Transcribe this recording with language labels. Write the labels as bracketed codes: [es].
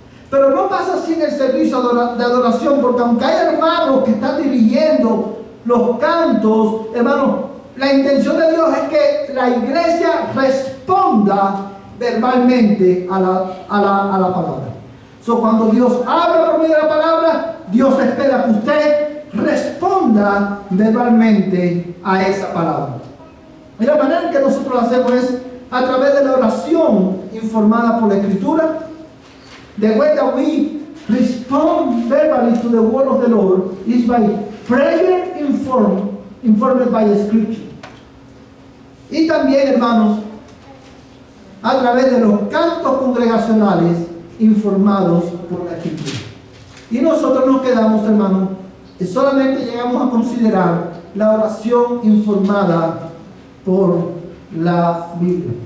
[es] Pero no pasa así en el servicio de adoración, porque aunque hay hermanos que están dirigiendo los cantos, hermanos, la intención de Dios es que la iglesia responda verbalmente a la palabra. Cuando Dios habla por medio de la palabra, Dios espera que usted responda verbalmente a esa palabra. Y la manera en que nosotros lo hacemos es a través de la oración informada por la Escritura. [en] The way that we respond verbally to the word of the Lord is by prayer informed by the Scripture. [es] Y también, hermanos, a través de los cantos congregacionales informados por la Escritura. Y nosotros nos quedamos, hermanos, y solamente llegamos a considerar la oración informada por la Biblia.